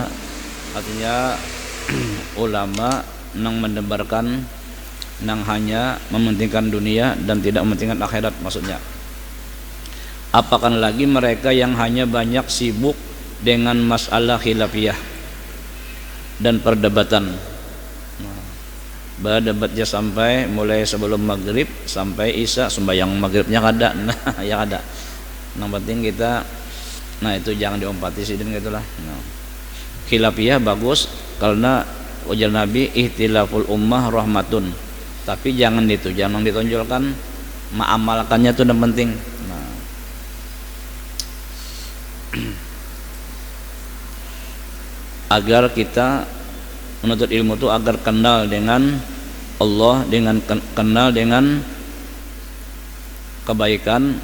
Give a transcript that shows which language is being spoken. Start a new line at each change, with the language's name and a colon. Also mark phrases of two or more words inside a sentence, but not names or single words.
Indonesian: Artinya ulama nang mendebarkan nang hanya mementingkan dunia dan tidak mementingkan akhirat maksudnya. Apakah lagi mereka yang hanya banyak sibuk dengan masalah khilafiyah dan perdebatan. Berdebatnya sampai mulai sebelum maghrib sampai isya, sembahyang maghribnya kada,
Banjar: nah ya kada.
Indonesian: Yang penting kita, nah itu
Banjar: jangan diompati sidin gitulah.
Indonesian: Nah, khilafiyah bagus karena ujar Nabi
Arabic: ihtilaful ummah rahmatun,
Indonesian: tapi jangan ditonjolkan, mengamalkannya itu yang penting. Nah, agar kita menuntut ilmu itu agar kenal dengan Allah, dengan kenal dengan kebaikan.